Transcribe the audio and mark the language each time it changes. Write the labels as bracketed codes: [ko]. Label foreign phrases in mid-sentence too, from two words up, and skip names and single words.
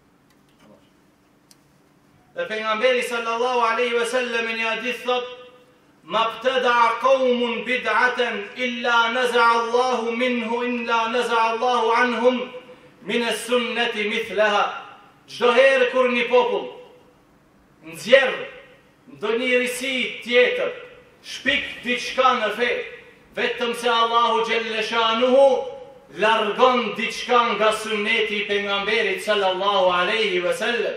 [sq] Dhe pejgamberi [ar] صلى الله عليه وسلم [sq] në hadith thot: [ar] ما ابتدع قوم بدعة إلا نزع الله منه إلا نزع الله عنهم من السنة مثلها. [sq] Çdo herë kur një popull nxjerr ndonjë risi tjetër, shpik diçka në fe, vetëm se Allahu [ar] جل شأنه [sq] largon diçka nga sunneti i pejgamberit [ar] صلى الله عليه وسلم.